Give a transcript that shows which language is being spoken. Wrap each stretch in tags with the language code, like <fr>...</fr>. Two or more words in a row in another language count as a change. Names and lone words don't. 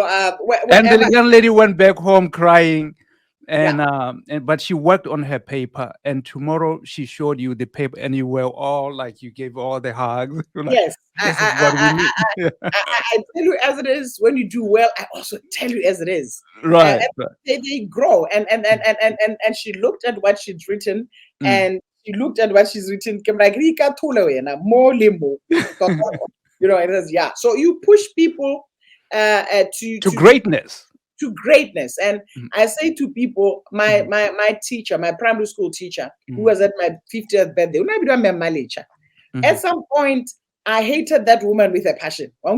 <en>and the young lady went back home crying. But she worked on her paper, and tomorrow she showed you the paper, and you were all like, you gave all the hugs. Like, yes, I tell you as it is. When you do well, I also tell you as it is. Right. They grow, and she looked at what she'd written, and she looked at what she's written. I'm like, Rika Tule wena, mo le mo. You know, it says, yeah. So you push people to greatness. To greatness. And I say to people, my teacher, my primary school teacher, who was at my 50th birthday, at some point, I hated that woman with a passion.</en>